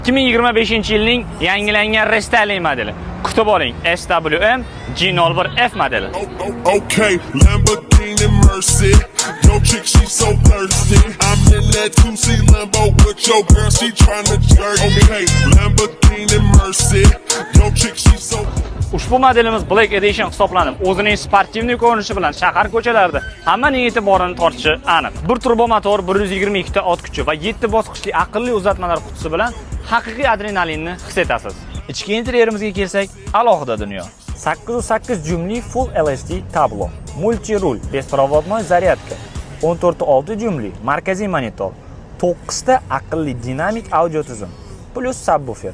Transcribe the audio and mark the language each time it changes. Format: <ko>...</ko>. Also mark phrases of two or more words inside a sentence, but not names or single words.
<uz>2025-yilning yangilangan restyling modeli. Kutib oling, SWM G01F modeli.</uz> <en>Okay, Lamborghini Mercy. Yo chick, she so thirsty. I'm in that 2C Lambo with your girl, she tryna jerk. Okay, Lamborghini Mercy. Yo chick, she so.</en> <uz>Ushbu modelimiz Black Edition hisoblanib, o'zining sportivniy ko'rinishi bilan shahar ko'chalarida hammaning e'tiborini tortishi aniq. Bir turbo motor, 122 ta ot kuchi va 7 bosqichli aqlli uzatmalar qutisi bilan haqiqiy adrenalinni his etasiz. Ichki interyerimizga kelsak, alohida dunyo. 808 jumli Full LCD tablo, multi rul,</uz> <ru>беспроводной зарядка,</ru> <uz>14.6 jumli markaziy monitor, 9 ta aqlli dinamik audio tizim,</uz> <en>plus subwoofer.</en>